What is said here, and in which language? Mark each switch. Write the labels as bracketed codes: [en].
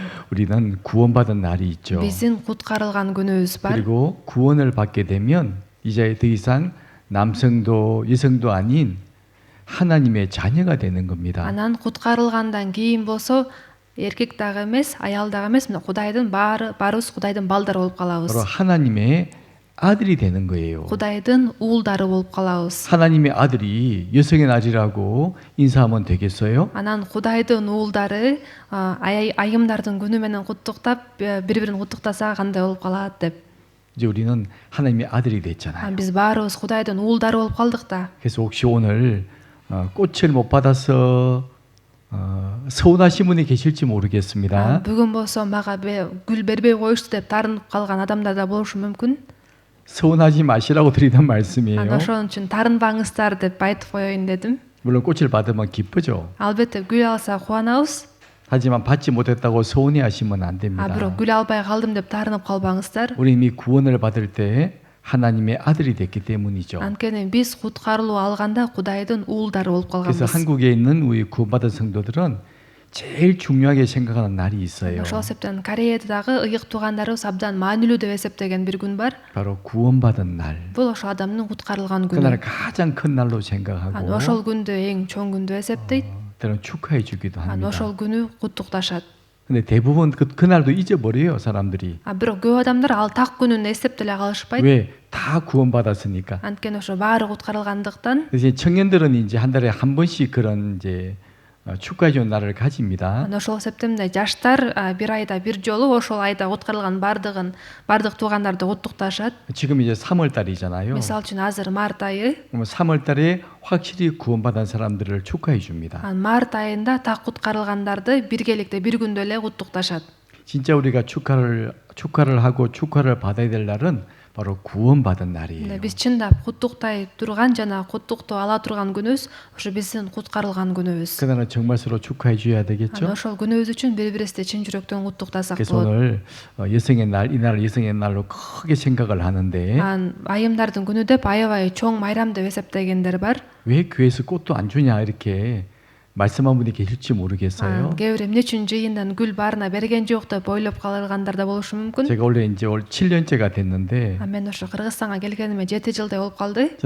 [ko] 우리는 구원받은 날이 있죠. [ky] Биздин куткарылган күнүбүз бар. [ko] 그리고 구원을 받게 되면 이제 더 이상 남성도 여성도 아닌 하나님의 자녀가 되는 겁니다. [ky] Анан куткарылгандан кийин болсо эркек дагы эмес, аял дагы эмес, мына Кудайдын баарыбыз Кудайдын балдары болуп калабыз. [ko] 바로 하나님의 아들이 되는 거예요. [ky] Кудайдын уулдары болуп калабыз. [ko] 하나님의 아들이 여성의 날이라고 인사하면 되겠어요? [ky] Анан Кудайдын уулдары айымдардын күнү менен куттуктап, бири-бирин куттуктаса кандай болуп калат деп. [ko] 이제 우리는 하나님의 아들이 됐잖아요. [ky] Биз баарыбыз Кудайдын уулдары болуп калдык да. [ko] 그래서 혹시 오늘 꽃을 못 받아서 서운하신 분이 계실지 모르겠습니다. [ky] Бүгүн болсо мага гүл бербей коюшту деп таарынып калган адамдар да болушу мүмкүн. [ko] 서운하지 마시라고 드리는 말씀이에요. [ky] Ошон үчүн таарынбаңыздар деп айтып коеюн дедим. [ko] 물론 꽃을 받으면 기쁘죠. [ky] Албетте гүл алса кубанабыз. [ko] 하지만 받지 못했다고 서운해하시면 안 됩니다. [ky] Бирок гүл албай калдым деп таарынып калбаңыздар. [ko] 우리 이미 구원을 받을 때 하나님의 아들이 됐기 때문이죠. [ky] Анткени биз куткарылуу алганда Кудайдын уулдары болуп [ko] 그래서 [ky] калганбыз. [ko] 한국에 있는 우리 구원받은 성도들은 제일 중요하게 생각하는 날이 있어요. [ky] Ошол себептен Кореяда дагы ыйык туугандарыбыз абдан маанилүү деп эсептеген бир күн бар. [ko] 바로 구원받은 날. [ky] Бул ошол адамдын куткарылган [ko] 그날을 [ky] күнү. [ko] 가장 큰 날로 생각하고 [ky] Ошол күндү эң чоң күн деп эсептейт. [ko] 때로는 축하해 주기도 합니다. [ky] Ошол күнү куттукташат. [ko] 근데 대부분 그날도 잊어버려요, 사람들이. [ky] Бирок көп адамдар ал так күнүн эстеп деле калышпайт. [ko] 왜? 다 구원받았으니까. [ky] Анткени ошо баары куткарылгандыктан. [ko] 그래서 청년들은 이제 한 달에 한 번씩 그런 이제 축하해 주는 날을 가집니다. [ky] Ошол себептен жаштар бир айда бир жолу ошол айда куткарылган бардык туугандарды куттукташат. [ko] 지금 이제 3월 달이잖아요. [ky] Мисалы үчүн азыр март айы. [ko] 그러면 3월 달에 확실히 구원받은 사람들을 축하해 줍니다. [ky] Март айында так куткарылгандарды биргеликте бир күндө эле куттукташат. [ko] 진짜 우리가 축하를 하고 축하를 받아야 될 날은 바로 구원받은 날이에요. [ky] Мына биз чындап куттуктай турган жана куттукту ала турган күнүбүз ошо биздин куткарылган күнүбүз. [ko] 그날은 정말 서로 축하해 줘야 되겠죠. [ky] ошол күнүбүз үчүн бири бирибизди чын жүрөктөн куттуктасак [ko] 그래서 [ky] болот. [ko] 오늘 여성의 날, 이날을 여성의 날로 크게 생각을 하는데 [ky] айымдардын күнү деп аябай чоң майрам деп эсептегендер бар. [ko] 왜 교회에서 꽃도 안 주냐 이렇게 말씀한 분이 계실지 모르겠어요. [ky] кээ бир эмне үчүн жыйындан гүл баарына берген жок деп ойлоп калгандар да болушу мүмкүн. [ko] 제가 원래 이제 올 7년째가 됐는데 [ky] мен ошо Кыргызстанга келгениме 7 жылдай болуп калды.